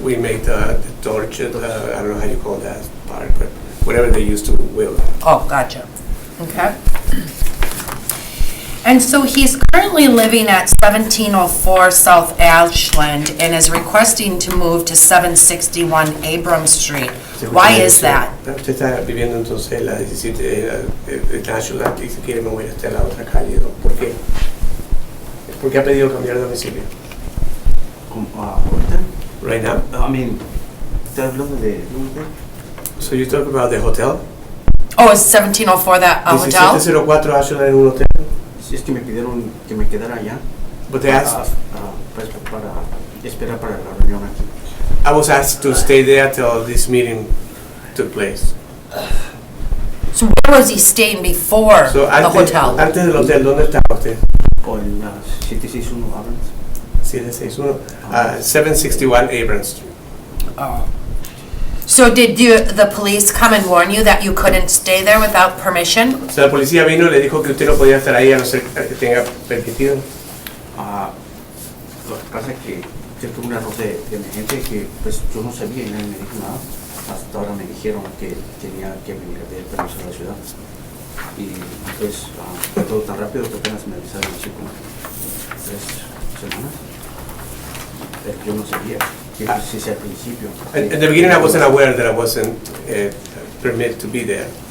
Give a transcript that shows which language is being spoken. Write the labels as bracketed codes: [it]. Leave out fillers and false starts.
[en] We make the torch, I don't know how you call that part, but whatever they used to weld. Oh, gotcha. Okay. And so he's currently living at 1704 South Ashland and is requesting to move to 761 Abrams Street. Why is that? [es] Usted está viviendo entonces en la 17 de Ashland y se quiere mover hasta la otra calle, ¿no? ¿Por qué? ¿Por qué ha pedido cambiar de domicilio? Ahorita, [en] Right now? I mean, [es] ¿estás hablando de un hotel? [en] So you talk about the hotel? Oh, is 1704 that a hotel? [es] 1704 Ashland en un hotel? Si es que me pidieron que me quedara allá [en] But they asked, [es] pues, para esperar para la reunión aquí. [en] I was asked to stay there till this meeting took place. So where was he staying before So, the hotel? [es] antes del hotel, ¿dónde estaba usted? O en la 761 Abrams. 761, 761 Abrams. [en] Oh. So did the police come and warn you that you couldn't stay there without permission? [es] O sea, la policía vino y le dijo que usted no podía estar ahí a no ser que tenga permitido. Lo que pasa es que fue un error de emergencia que pues yo no sabía y nadie me dijo nada. Hasta ahora me dijeron que tenía que venir a pedir permiso a la ciudad. Y pues fue todo tan rápido que apenas me avisaron así como 3 semanas. Yo no sabía que sí sea al principio. [en] At the beginning, I wasn't aware that I wasn't permitted to be there.